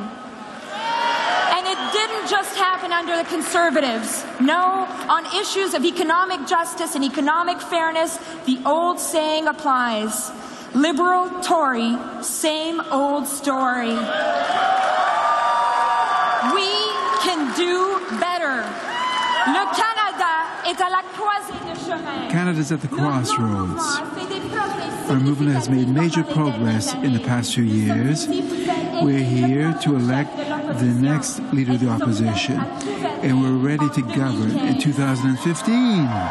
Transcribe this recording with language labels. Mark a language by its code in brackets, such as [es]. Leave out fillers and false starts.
[en] And it didn't just happen under the Conservatives. No, on issues of economic justice and economic fairness, the old saying applies. Liberal, Tory, same old story. We can do better. [fr] Le Canada est à la croisée de chemin. [en] Canada's at the crossroads. Our movement has made major progress in the past few years. We're here to elect the next leader of the opposition, and we're ready to govern in 2015.